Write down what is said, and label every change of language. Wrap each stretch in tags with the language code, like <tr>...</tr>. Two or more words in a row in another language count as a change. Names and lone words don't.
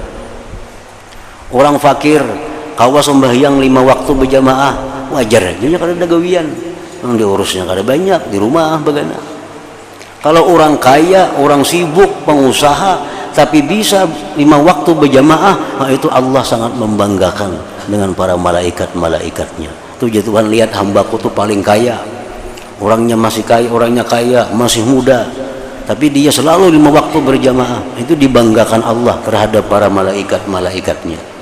<bjn>Orang fakir kawa sembahyang 5 waktu berjamaah, wajar aja kada ada gawian. Yang diurusnya kada banyak, di rumah bagana.</bjn> <id>Kalau orang kaya, orang sibuk, pengusaha, tapi bisa 5 waktu berjamaah, nah itu Allah sangat membanggakan dengan para malaikat-malaikatnya. Tuh Tuhan lihat hambaku tuh paling kaya. Orangnya masih kaya, orangnya kaya, masih muda, tapi dia selalu 5 waktu berjamaah. Itu dibanggakan Allah terhadap para malaikat-malaikatnya.</id>